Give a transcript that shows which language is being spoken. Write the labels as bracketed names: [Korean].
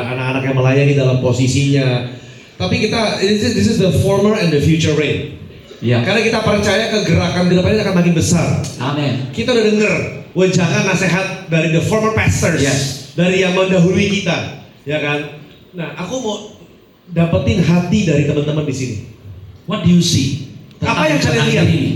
[Indonesian] anak-anak yang melayani dalam posisinya. Tapi kita [English] this is the former and the future rain. [Indonesian] Ya. Karena kita percaya kegerakan ke depannya akan makin besar. Amin. Kita udah denger wejangan nasihat dari [English] the former pastors, Yes. [Indonesian] dari yang mendahului kita, ya kan? Nah, aku mau dapetin hati dari teman-teman di sini. [English] What do you see? [Indonesian] Apa yang kalian lihat?